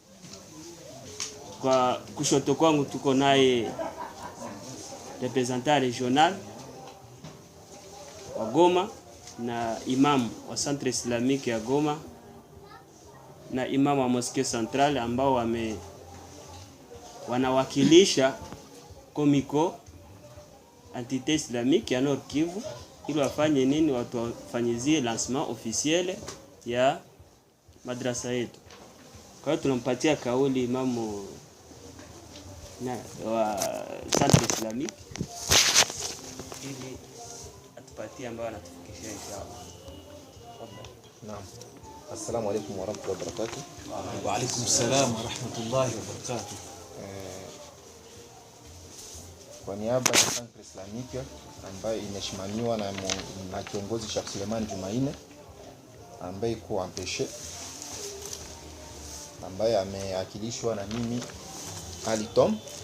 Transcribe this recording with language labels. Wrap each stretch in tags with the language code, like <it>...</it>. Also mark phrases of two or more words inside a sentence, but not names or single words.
<sw>Kwa kushoto kwangu tuko naye</sw> <fr>representant regional</fr> <sw>wa Goma na imam wa Centre Islamique ya Goma na imam wa Mosquée Centrale, ambao wanawakilisha Komiko Entité Islamique ya Nord Kivu, ili wafanye nini, watu wafanyizie</sw> <fr>lancement officiel</fr> <sw>ya madrasa yetu. Kwa hiyo tunampatia kauli imamu wa Centre Islamique ili atupatie ambayo anatufikishia inshallah. Naam.</sw> <ar>السلام عليكم ورحمة الله وبركاته. وعليكم السلام ورحمة الله وبركاته.</ar> <sw>Kwa niaba ya Centre Islamique ambayo inashimamiwa na kiongozi Sheikh Suleiman Jumaine ambaye iko ampeshe, ambaye ameakilishwa na mimi Ali Tom.</sw>